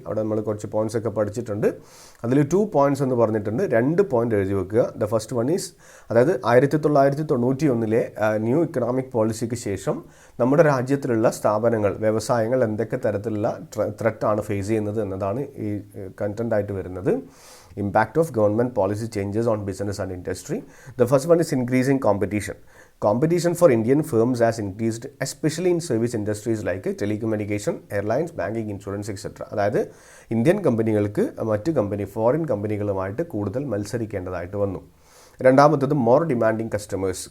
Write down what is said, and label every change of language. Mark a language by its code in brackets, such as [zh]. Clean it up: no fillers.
[ml] അവിടെ നമ്മൾ കുറച്ച് പോയിൻറ്റ്സ് ഒക്കെ പഠിച്ചിട്ടുണ്ട്. അതിൽ 2 പോയിൻറ്റ്സ് എന്ന് പറഞ്ഞിട്ടുണ്ട്. 2 പോയിന്റ് എഴുതി വെക്കുക. [en] the first one is, [ml] അതായത് 1991 ന്യൂ ഇക്കണോമിക് പോളിസിക്ക് ശേഷം നമ്മുടെ രാജ്യത്തിലുള്ള സ്ഥാപനങ്ങൾ, വ്യവസായങ്ങൾ എന്തൊക്കെ തരത്തിലുള്ള ത്രെറ്റാണ് ഫേസ് ചെയ്യുന്നത് എന്നതാണ് ഈ കണ്ടൻ്റായിട്ട് വരുന്നത്. [en] Impact of government policy changes on business and industry. The first one is increasing competition. Competition for Indian firms has increased, especially in service industries like telecommunication, airlines, banking, insurance, etc. [ml] അതായത് Indian കമ്പനികൾക്ക് മറ്റ് foreign കമ്പനികളുമായിട്ട് കൂടുതൽ മത്സരിക്കേണ്ടതായിട്ട് വന്നു. രണ്ടാമത്തത് more demanding customers.